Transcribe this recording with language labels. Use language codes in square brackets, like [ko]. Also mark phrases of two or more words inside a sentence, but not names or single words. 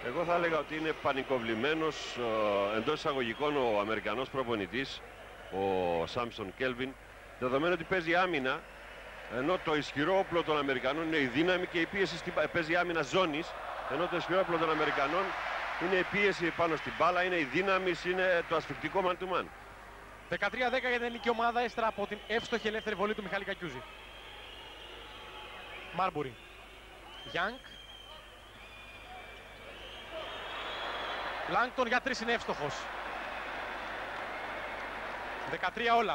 [el] Εγώ θα έλεγα ότι είναι πανικοβλημένος εντός εισαγωγικών ο Αμερικανός προπονητής, ο Σάμψον Κέλβιν, δεδομένου ότι παίζει άμυνα, ενώ το ισχυρό όπλο των Αμερικανών είναι η δύναμη και η πίεση παίζει άμυνα ζώνης, ενώ το ισχυρό όπλο των Αμερικανών είναι η πίεση πάνω στην μπάλα, είναι η δύναμη, είναι το ασφυκτικό [en] man to man. [el] 13-10 για την ελληνική ομάδα, ύστερα από την εύστοχη ελεύθερη βολή του Μιχάλη Κακιούζη. Μάρμπουρι. Γιάνγκ. Λάγκτον για 3 είναι εύστοχος. 13 όλα.